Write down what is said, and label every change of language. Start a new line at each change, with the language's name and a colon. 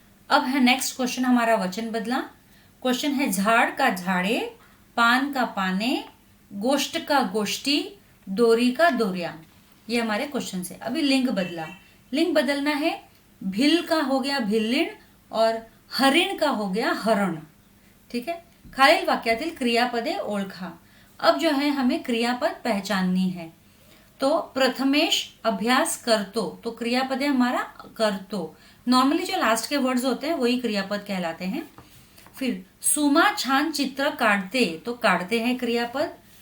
Hindi: अब है next question हमारा वचन बदला। क्वेश्चन है झाड़ का झाड़े, पान का पाने, गोष्ट का गोष्टी, डोरी का डोरिया। ये हमारे क्वेश्चन है। अभी लिंग बदला, लिंग बदलना है। भिल का हो गया भिल्लिण और हरिण का हो गया हरण।
Marathi: ठीक है, खालील वाक्यातील क्रियापदे ओळखा।
Hindi: अब जो है हमें क्रियापद पहचाननी है। तो
Marathi: प्रथमेश अभ्यास करतो,
Hindi: तो क्रियापद है हमारा करतो। नॉर्मली जो लास्ट के वर्ड्स होते हैं वही क्रियापद कहलाते हैं। फिर
Marathi: सुमा छान चित्र काढते,
Hindi: तो काढते हैं क्रियापद।